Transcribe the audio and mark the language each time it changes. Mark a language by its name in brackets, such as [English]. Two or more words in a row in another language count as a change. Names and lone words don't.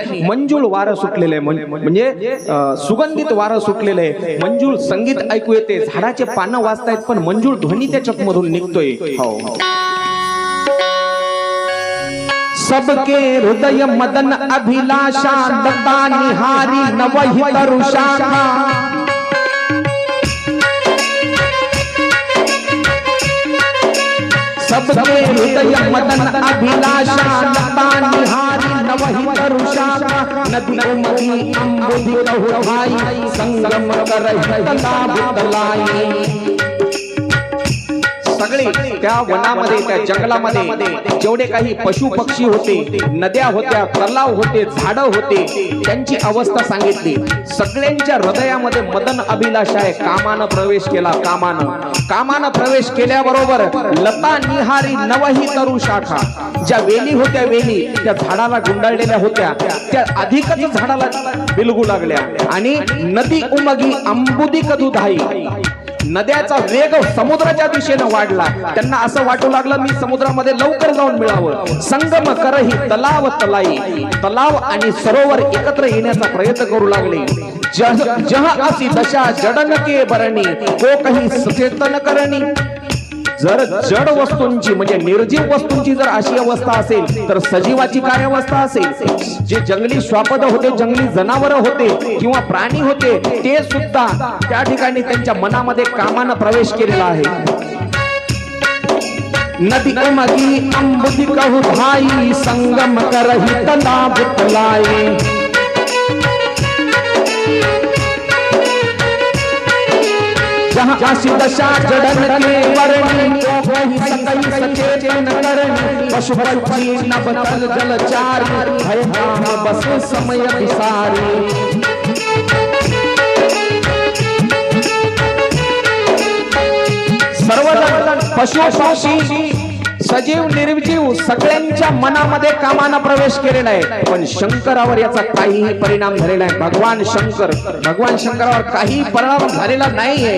[Marathi] मंजूळ वारं सुटलेलं आहे, म्हणजे सुगंधित वारं सुटलेलं आहे. मंजूळ संगीत ऐकू येते, झाडाचे पानं वाजतायत, पण मंजूळ ध्वनी त्याच्यात मधून निघतोय. [Awadhi] हो, सबके हृदय मदन अभिलाषा, लता निहारी नवहि तरुषाखा. सबके हृदय मदन अभिलाषा, लता निहारी नवहि तरुषाखा. नदी उमगी अम्बुधि कहु भाई, संगम करहि तालाब तलाई. [Marathi] सगळे त्या वनामध्ये, त्या जंगलामध्ये जेवढे काही पशु पक्षी होते, नद्या होत्या, तलाव होते, झाडं होते, त्यांची अवस्था सांगितली. सगळ्यांच्या हृदयामध्ये मदन अभिलाषा आहे. कामानं प्रवेश केला. कामानं प्रवेश केल्याबरोबर [Awadhi] लता निहारी नवहि तरु शाखा. [Marathi] ज्या वेली होत्या, वेली त्या झाडाला गुंडाळलेल्या होत्या, त्या अधिकच झाडाला बिलगू लागल्या. आणि [Awadhi] नदी उमगी अंबुदी कदुधाई, [Marathi] नद्याचा वेग समुद्राच्या दिशेनं वाढला. त्यांना असं वाटू लागलं मी समुद्रामध्ये लवकर जाऊन मिळावं. [Awadhi] संगम करही तलाव तलाई, [Marathi] तलाव आणि सरोवर एकत्र येण्याचा प्रयत्न करू लागले. [Awadhi] जहाँ असी दशा जडन के बरणी को काही सचेतन करणी. [Marathi] जर जड वस्तूंची म्हणजे निर्जीव वस्तूंची जर अशी अवस्था असेल तर सजीवाची काय अवस्था असेल. जे जंगली श्वापद होते, जंगली जनावर होते किंवा प्राणी होते, ते सुद्धा त्या ठिकाणी त्यांच्या मनामध्ये कामानं प्रवेश केलेला आहे. [Awadhi] नदी उमगी अंबुदी कहू भाई संगम करही तलाब तलाए. जहाँ आशी दशा जडन के बरणी को कहीं सकई सचेतन करणी. पशु पक्षी नभ जलचारी भय धाम बस समय विसारी. [Marathi] सर्वजण पशु पक्षी सजीव निर्जीव सगळ्यांच्या मनामध्ये कामानं प्रवेश केलेला आहे, पण शंकरावर याचा काहीही परिणाम झालेला आहे. भगवान शंकरावर काही परिणाम झालेला नाहीये.